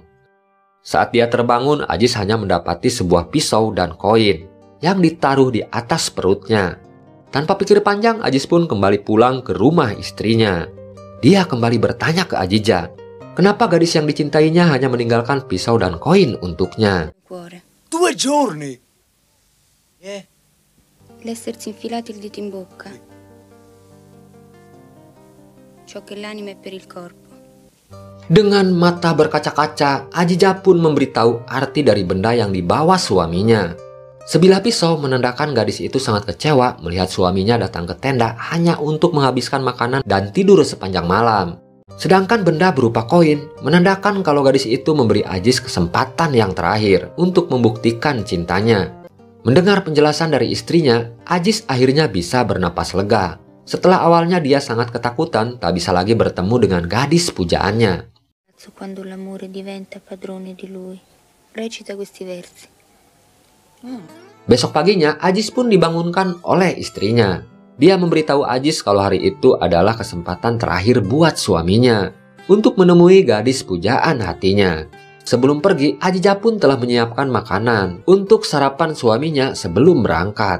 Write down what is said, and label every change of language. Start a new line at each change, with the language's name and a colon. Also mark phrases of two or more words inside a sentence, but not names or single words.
Indonesian: Saat dia terbangun, Ajis hanya mendapati sebuah pisau dan koin yang ditaruh di atas perutnya. Tanpa pikir panjang, Ajis pun kembali pulang ke rumah istrinya. Dia kembali bertanya ke Ajija, kenapa gadis yang dicintainya hanya meninggalkan pisau dan koin untuknya.
Italian: 2 giorni! L'essersi infilato il dito in bocca. Ciò che l'anima è per il corpo.
Indonesian: Dengan mata berkaca-kaca, Ajija pun memberitahu arti dari benda yang dibawa suaminya. Sebilah pisau menandakan gadis itu sangat kecewa melihat suaminya datang ke tenda hanya untuk menghabiskan makanan dan tidur sepanjang malam. Sedangkan benda berupa koin menandakan kalau gadis itu memberi Ajis kesempatan yang terakhir untuk membuktikan cintanya. Mendengar penjelasan dari istrinya, Ajis akhirnya bisa bernapas lega. Setelah awalnya dia sangat ketakutan tak bisa lagi bertemu dengan gadis pujaannya.
Italian: Quando l'amore diventa padrone di lui, recita questi versi.
Indonesian: Besok paginya, Ajis pun dibangunkan oleh istrinya. Dia memberitahu Ajis kalau hari itu adalah kesempatan terakhir buat suaminya untuk menemui gadis pujaan hatinya. Sebelum pergi, Ajija pun telah menyiapkan makanan untuk sarapan suaminya sebelum berangkat.